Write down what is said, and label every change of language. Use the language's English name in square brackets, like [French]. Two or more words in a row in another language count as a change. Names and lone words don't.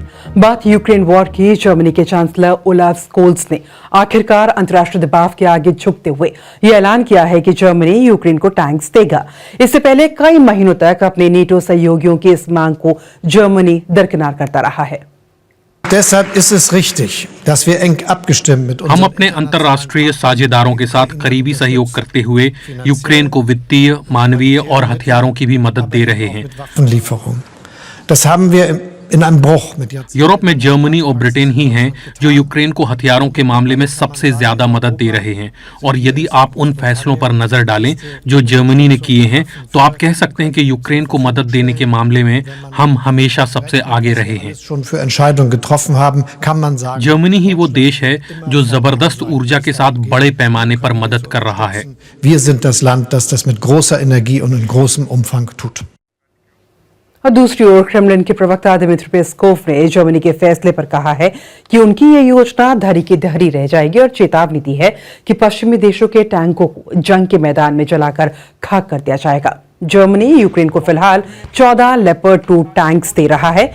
[Hindi] बात यूक्रेन वॉर की। जर्मनी के चांसलर ओलाफ स्कोल्स ने आखिरकार अंतर्राष्ट्रीय दबाव के आगे झुकते हुए यह ऐलान किया है कि जर्मनी यूक्रेन को टैंक्स देगा। इससे पहले कई महीनों तक अपने नेटो सहयोगियों की इस मांग को जर्मनी दरकिनार करता रहा है। [German] Deshalb ist es richtig, dass wir eng abgestimmt mit [Hindi] हम अपने अंतर्राष्ट्रीय साझेदारों के साथ करीबी सहयोग करते हुए यूक्रेन को वित्तीय, मानवीय और हथियारों की भी मदद दे रहे हैं। [German] Waffenlieferung. Das haben wir in einem Bruch mit [Hindi] यूरोप में जर्मनी और ब्रिटेन ही हैं जो यूक्रेन को हथियारों के मामले में सबसे ज्यादा मदद दे रहे हैं। और यदि आप उन फैसलों पर नजर डालें जो जर्मनी ने किए हैं, तो आप कह सकते हैं कि यूक्रेन को मदद देने के मामले में हम हमेशा सबसे आगे रहे हैं। [German] schon für Entscheidungen getroffen haben, kann man sagen. [Hindi] जर्मनी ही वो देश है जो जबरदस्त ऊर्जा के साथ बड़े पैमाने पर मदद कर रहा है। [German] Wir sind das Land, das das mit großer Energie und in großem Umfang tut. [Hindi] और दूसरी ओर क्रेमलिन के प्रवक्ता दिमित्री पेस्कोव ने जर्मनी के फैसले पर कहा है कि उनकी ये योजना धरी की धरी रह जाएगी और चेतावनी दी है कि पश्चिमी देशों के टैंकों को जंग के मैदान में जलाकर खाक कर दिया जाएगा। जर्मनी यूक्रेन को फिलहाल 14 लेपर्ड 2 टैंक्स दे रहा है।